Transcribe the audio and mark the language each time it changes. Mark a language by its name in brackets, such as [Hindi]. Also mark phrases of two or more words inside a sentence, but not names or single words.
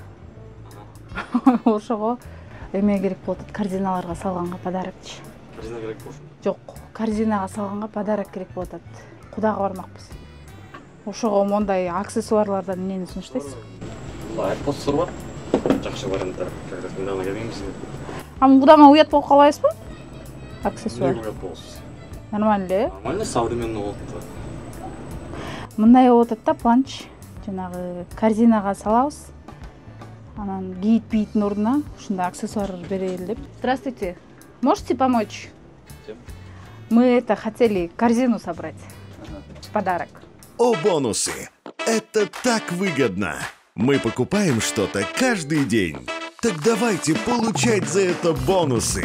[Kyrgyz] Ошого эме керек болот, корзиналарга салганга подарокчу. Корзина керек болушу? Жок, корзинага салганга подарок керек болот. Кудага бармакпыз. Ошого мондай аксессуарлардан эмнени сунуштайсыз? Айпостор бар. Жакшы варианттар. [Russian] Как раз недавно келгенбиз. [Kyrgyz] Кудага уят болуп калбайсызбы? Аксессуар. Уят болосуз. Нормально эле? [Russian] Нормально, современно болот. [Kyrgyz] Мындай болуп атат да, планч. Жанагы корзинага салабыз. Анан кийит бийиттин ордуна ушундай аксессуар берели деп. [Russian] Здравствуйте. Можете помочь? Мы хотели корзину собрать. Подарок. О, бонусы! Это так выгодно! Мы покупаем что-то каждый день. Так давайте получать за это бонусы.